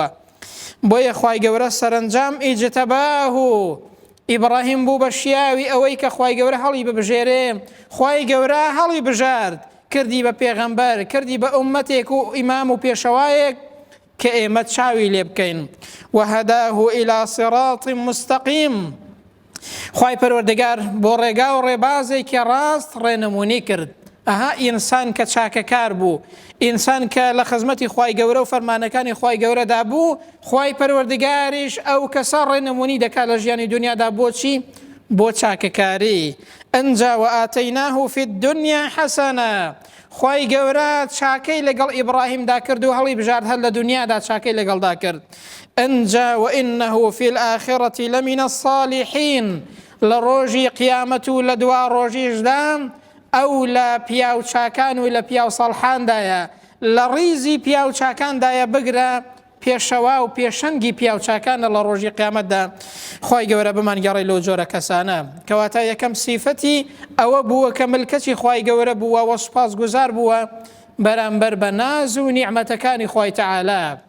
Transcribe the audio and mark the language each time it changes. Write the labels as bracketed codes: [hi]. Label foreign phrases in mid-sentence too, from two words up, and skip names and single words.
[ckb] بۆیە خوای گەورە سەرنجام ئیجتەباه، ئیبراهیم بوو بە شیاوی ئەوەی کە خوای گەورە هەڵی ببژێرێ. خوای گەورە هەڵی بژارد، کردی بە پێغەمبەر، کردی بە ئومەتێک و ئیمام و پێشەوایەک کە ئێمە چاوی لێ بکەین. [ar] وهداه إلى صراط مستقیم، [ckb] خوای پەروەردگار بۆ ڕێگا و ڕێبازێکی ڕاست ڕێنمونی کرد. ئەها ئینسان کە چاکەکار بوو، ئینسان کە لە خزمەتی خوای گەورە و فەرمانەکانی خوای گەورەدا بوو، خوای پەروەردگاریش ئەو کەسە ڕێنمونی دەکات لە ژیانی دنیادا. بۆچی؟ بۆ چاکەکاری. ئەنجا [ar] وئاتەیناه فی الدنیا حەسەنە، [ckb] خوای گەورە چاکەی لەگەڵ ئیبراهیمدا کرد و هەڵی بژارد هەر لە دنیادا چاکەی لەگەڵدا کرد. [ar] ئەنجا وئینەه فی الآخرة لمن الصالحین، [ckb] لە ڕۆژی قیامەت و لە دوا ڕۆژیشدا ئەو لە پیاو چاکان و لە پیاو ساڵحاندایە، لە ڕیزی پیاو چاکاندایە بگرە، پێشەوا و پێشەنگی پیاو چاکانە لە ڕۆژی قیامەتدا. خوای گەورە بمانگەڕێ لەو جۆرە کەسانە. کەواتە یەکەم سیفەتی ئەوە بووە کە ملکەتی خوای گەورە بووە و سوپاسگوزار بووە بەرامبەر بە ناز و نیعمەتەکانی خوای تەعالا.